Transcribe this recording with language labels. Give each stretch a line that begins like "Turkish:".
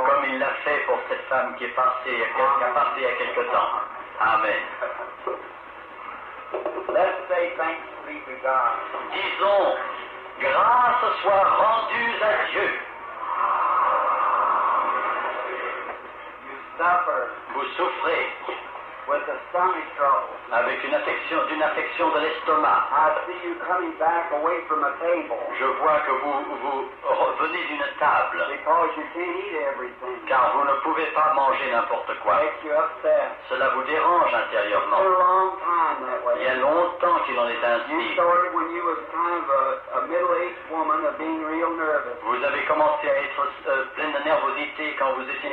French: comme il l'a fait pour cette femme qui est passée, qui a passé il y a quelque temps.
English: Amen. Let's say thanks be to God.
French: Disons, grâce soit rendue à Dieu.
English: You suffer
French: Vous souffrez
English: with the stomach trouble.
French: avec d'une affection de l'estomac.
English: I see you coming back away from a table
French: Je vois que vous revenez d'une table,
English: because you can't eat everything.
French: car vous ne pouvez pas manger n'importe quoi.
English: Makes you upset.
French: Cela vous dérange
English: For
French: intérieurement.
English: a long time that
French: Il y a
English: way.
French: longtemps qu'il en est
English: You
French: ainsi.
English: started when you was kind of a middle-aged woman of being real nervous.
French: Vous avez commencé à être plein de nervosité quand vous étiez